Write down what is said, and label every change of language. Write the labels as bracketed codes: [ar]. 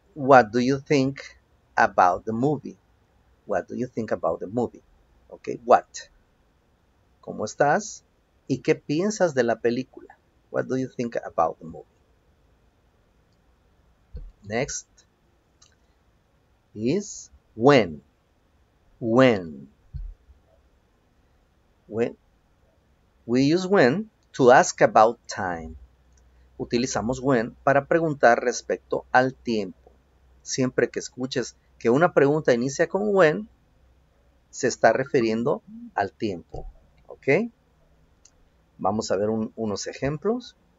[en] What do you think about the movie? What do you think about the movie? [es] ¿Ok? [en] What? [es] ¿Cómo estás? ¿Y qué piensas de la película? [en] What do you think about the movie? Next is when. When. When. We use when to ask about time. [es] Utilizamos when para preguntar respecto al tiempo. Siempre que escuches que una pregunta inicia con when, se está refiriendo al tiempo. ¿Ok? Vamos a ver unos ejemplos.